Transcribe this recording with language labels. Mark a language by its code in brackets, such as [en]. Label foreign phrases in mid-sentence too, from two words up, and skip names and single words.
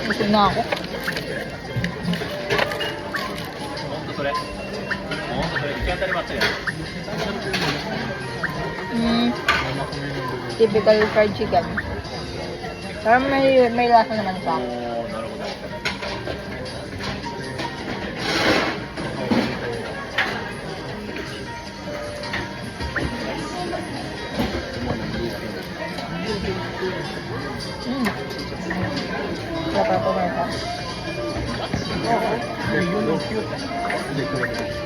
[tl] na ako. [ja] ほんとそれ。ほんとそれ、行き当たりばったりや。 [en] Typical fried chicken. [tl] Pero may lasa naman pa. [ja] おー、なるほど。 [tl] Dapat po ba ito? Hindi ko rin.